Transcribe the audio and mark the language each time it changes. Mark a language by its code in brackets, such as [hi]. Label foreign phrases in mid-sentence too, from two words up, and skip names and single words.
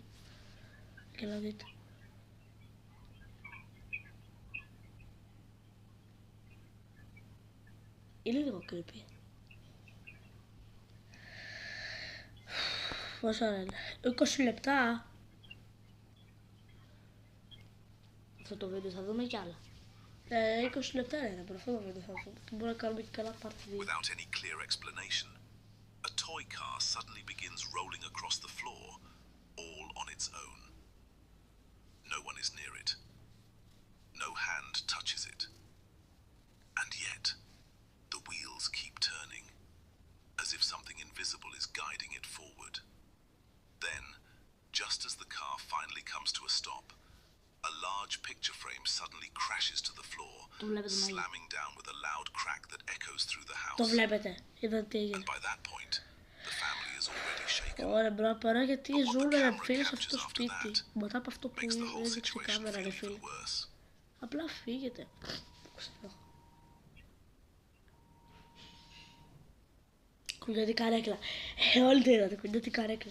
[el] Και να δείτε. Είναι λίγο creepy. Πόσα ώρα είναι? 20 λεπτά. Αυτό το βίντεο θα δούμε κι άλλα. 20 λεπτά είναι από αυτό το βίντεο θα δούμε. Και μπορούμε να κάνουμε και καλά part 2. [en] Without any clear explanation, a toy car suddenly begins rolling across the floor, all on its own. No one is near it. No hand touches it. And yet, the wheels keep turning, as if something invisible is guiding it forward. Then, just as the car finally comes to a stop, a large picture frame suddenly crashes to the floor, slamming down with a loud crack that echoes through the house. [el] Το βλέπετε, είδατε τι έγινε. [en] And by that point, the family is already shaken. [el] Ωραία, μπράβο, παρά γιατί ζούμε ρε φίλε σε αυτό το σπίτι. Μετά από αυτό που έδειξε η κάμερα ρε φίλε. Απλά φύγετε. Κουνιέται την καρέκλα. Όλοι το είδατε, κουνιέται την καρέκλα.